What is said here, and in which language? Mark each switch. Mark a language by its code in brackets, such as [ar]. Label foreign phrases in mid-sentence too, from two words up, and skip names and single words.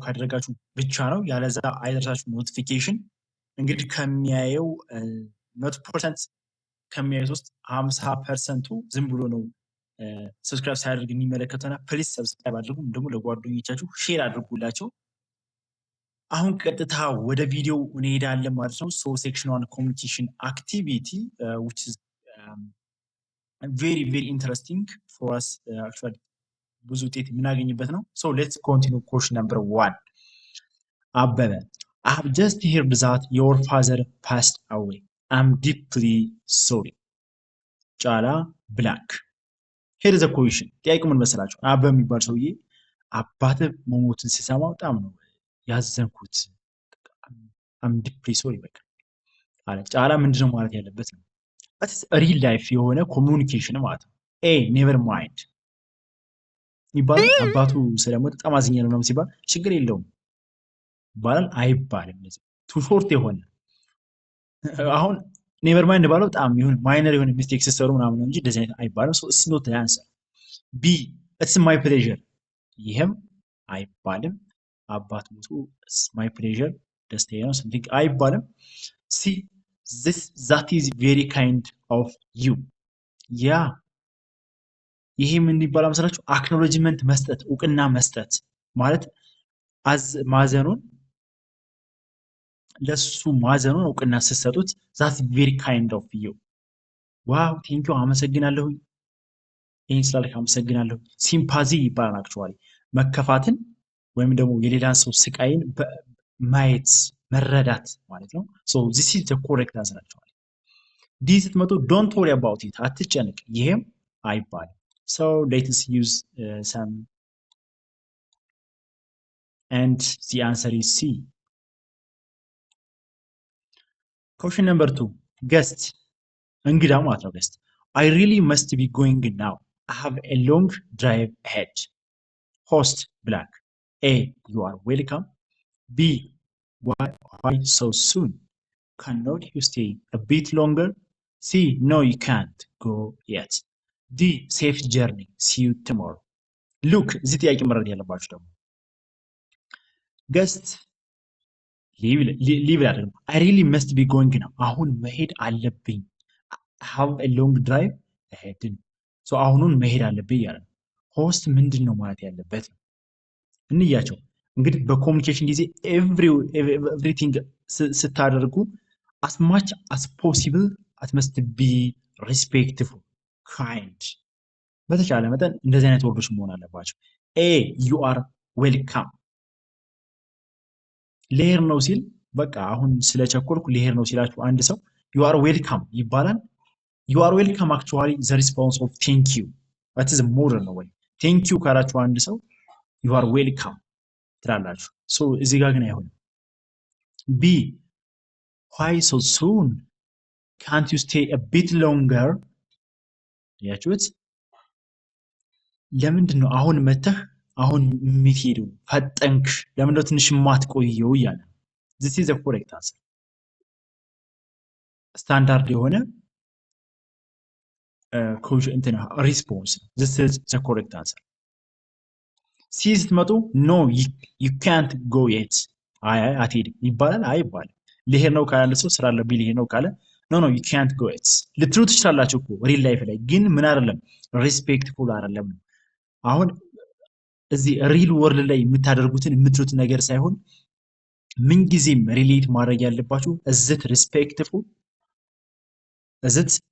[am] ካደረጋችሁ ብቻ ነው፣ ያለዛ አይደርሳችሁ ኖቲፊኬሽን። እንግዲህ ከሚያየው 100% ከሚያየው ውስጥ 50%ቱ ዝም ብሎ ነው ሰብስክራይብ ሳያደርግ የሚመለከተና [en] please subscribe [am] አድርጉ። ደግሞ ለጓደኞቻችሁ ሼር አድርጉላቸው። አሁን ቀጥታ ወደ ቪዲዮ እንሄዳለን ማለት ነው። [en] so section 1 communication activity which is very interesting for us actually [am] ብዙ ውጤት የምናገኝበት ነው። [en] so let's continue question number 1 አበበ I have just heard that your father passed away. I'm deeply sorry. ጫላ ብላክ here is a question። [am] ጥያቄው ምን መሰላችሁ? አበበ የሚባል ሰውዬ አባተ መሞትን ሲሰማ በጣም ነው ያዘንኩት። [en] I'm deeply sorry [am] በቃ አለ። ጫላ ምንድነው ማለት ያለበት ነው? [en] real life [am] የሆነ ኮሚኒኬሽን ማለት ነው። [en] never mind [am] ይባላል። አባቱ ስለሞተ በጣም አዝኛለሁ ምናምን ሲባል ችግር የለውም ይባላል አይባልም። እንደዚህ [en] too short [am] የሆነ አሁን [en] never mind [am] ባለው በጣም ይሁን ማይነር የሆነ ሚስቴክ ሲሰሩ ምናምን እንጂ እንደዚህ አይነት አይባልም። [en] so it's not answer። B it's my pleasure፣ [am] ይሄም አይባልም። አባት ሞቱ [en] it's my pleasure [am] ደስታዬ ነው something አይባልም። ሲ [en] that is very kind of you። [am] ያ ይሄ ምን ይባላል መሰላችሁ? አክኖሎጅመንት መስጠት፣ እውቅና መስጠት ማለት ማዘኑን ለሱ ማዘኑን እውቅና ስትሰጡት [en] that is very kind of you። wow thank you [am] አመሰግናለሁ፣ ይሄን ስላልክ አመሰግናለሁ። ሲምፓዚ ይባላል አክቹአሊ መከፋትን ወይም ደግሞ የሌላን ሰው ስቃይን ማየት መረዳት ማለት ነው። [en] ሶ this is the correct answer actually። ዲ ስትመጡ don't worry about it፣ [am] አትጨነቅ፣ ይሄም አይባልም። [en] so let's use some and the answer is C። question number 2 guest [am] እንግዳ ማለት ነው። [en] guest I really must be going now. I have a long drive ahead. host black A you are welcome. B why so soon? Cannot you stay a bit longer? C no you can't go yet. D safe journey, see you tomorrow. look [am] እዚህ ጥያቄ መረዳት ያለባችሁ ደግሞ [en] guest ሊቭ አይደለም I really must be going now፣ [am] አሁን መሄድ አለብኝ። [en] have a long drive ahead [am] ነው። ሶ አሁኑን መሄድ አለብኝ ያለ። host ምንድን ነው ማለት ያለበት ነው። እንያቸው እንግዲህ በኮሚኒኬሽን ጊዜ ኤቭሪቲንግ ስታደርጉ [en] as much as possible it must be respectful, kind። [am] በተቻለ መጠን እንደዚህ አይነት ወርዶች መሆን አለባቸው። [en] A you are welcome [am] ልሄድ ነው ሲል በቃ አሁን ስለቸኮልኩ ልሄድ ነው ሲላችሁ አንድ ሰው [en] you are welcome ይባላል። you are welcome actually the response of thank you that is more [am] ነው ወይ [en] thank you [am] ካላችሁ አንድ ሰው [en] you are welcome [am] ትላላችሁ። ሶ እዚህ ጋር ግን አይሆንም። [en] B why so soon? can't you stay a bit longer? [am] ያችሁት ለምንድን ነው አሁን መተህ አሁን የምትሄደው ፈጠንክ፣ ለምን ነው ትንሽ የማትቆየው እያለ። [en] this is the correct answer። [am] ስታንዳርድ የሆነ [en] ሪስፖንስ this is the correct answer። ሲ ስትመጡ no you can't go yet፣ አትሄድም [am] ይባላል አይባልም። ልሄድ ነው ካለ ሰው ስራ አለብኝ ልሄድ ነው ካለ [en] no you can't go yet [am] ልትሉ ትችላላችሁ እኮ [en] real life [am] ላይ፣ ግን ምን አይደለም ሪስፔክትፉል አይደለም። አሁን እዚህ [en] real world [am] ላይ የምታደርጉትን የምትሉትን ነገር ሳይሆን ምንጊዜም ሪሌት ማድረግ ያለባችሁ [en] is it respectful is it